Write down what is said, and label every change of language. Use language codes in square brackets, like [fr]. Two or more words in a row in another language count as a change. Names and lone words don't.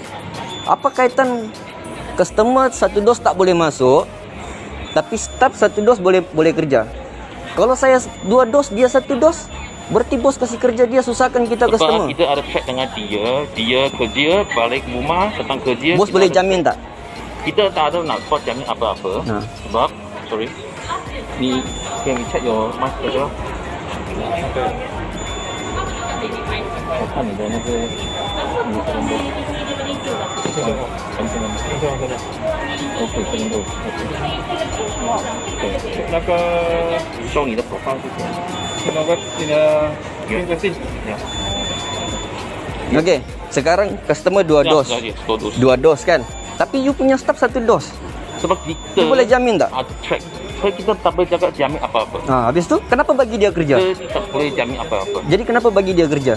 [ms] Apa kaitan customer 1 dos tak boleh masuk, Tapi staf 1 dos boleh kerja. Kalau saya 2 dos, dia 1 dos, berarti bos kasih kerja dia, susahkan kita Sebab customer. kita ada check dengan dia kerja, balik rumah, datang kerja. Bos kita boleh ada- jamin tak? Kita tak ada nak buat jamin apa-apa. Ha. Sebab, sorry. Ni, [en] can we check your mask as well? [ms] Kan ada naga. [zh] OK，这边都那个 show 你的 profile 是什么？那个你的那个信， [ms] Okey, sekarang customer 2 dos. Ya, 2 dos. 2 dos kan. Tapi you punya staff 1 dos. Sebab kita You boleh jamin tak? ada track. So kita tak boleh cakap jamin apa-apa. Habis tu kenapa bagi dia kerja? Kita tak boleh jamin apa-apa. Jadi kenapa bagi dia kerja?